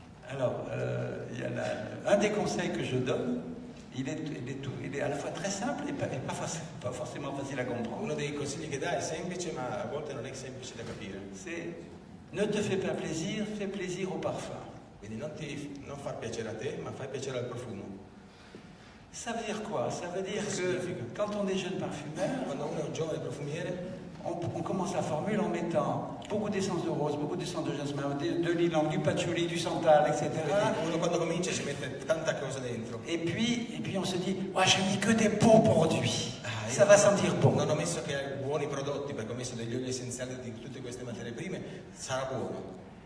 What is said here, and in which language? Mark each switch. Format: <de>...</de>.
<fr>Alors, il y en a un des conseils que je donne, il est à la fois très simple et pas forcément facile à comprendre.</fr> <it>Uno dei consigli che dà è semplice, ma a volte non è semplice da capire.</it> <fr>C'est ne te fais pas plaisir, fais plaisir au parfum.</fr> <it>Quindi non far piacere a te, ma fai piacere al profumo.</it> <fr>Ça veut dire quoi? Ça veut dire que quand on est jeune parfumeur,</fr> <it>quando uno è un giovane profumiere,</it> <fr>on commence la formule en mettant beaucoup d'essence de rose, beaucoup d'essence de jasmin, de l'ylang, du patchouli, du santal, etc.</fr> <it>Uno quando comincia ci mette tanta cosa dentro.</it> <fr>Et puis on se dit, oh, j'ai mis que des beaux produits, ça va sentir bon.</fr> <it>Non ho messo che buoni prodotti, perché ho messo degli oli essenziali di tutte queste materie prime, sarà buono.</it>